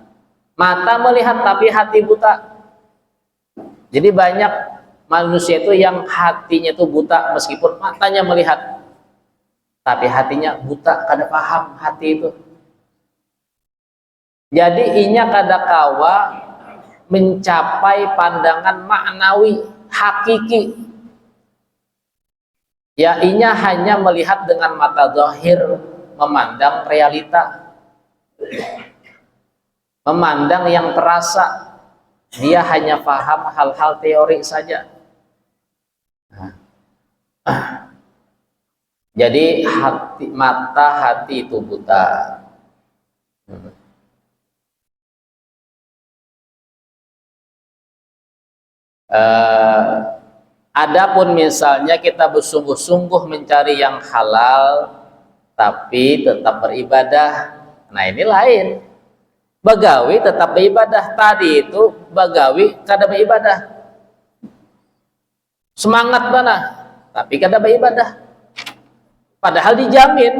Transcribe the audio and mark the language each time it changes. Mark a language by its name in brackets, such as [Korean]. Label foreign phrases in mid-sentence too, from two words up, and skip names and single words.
[Indonesian] Mata melihat tapi hati buta. Jadi banyak manusia itu yang hatinya itu buta meskipun matanya melihat. [Banjar] Tapi hatinya buta, kada paham hati itu. Jadi inya kada kawa mencapai pandangan maknawi, hakiki. [Indonesian] Ya, inya hanya melihat dengan mata zahir, memandang realita, memandang yang terasa. Dia hanya paham hal-hal teori saja. Jadi mata hati itu buta. Adapun misalnya kita bersungguh-sungguh mencari yang halal, tapi tetap beribadah, nah ini lain. [Banjar] Bagawi tetap beribadah, tadi itu bagawi kada beribadah, semangat mana, tapi kada beribadah, padahal dijamin.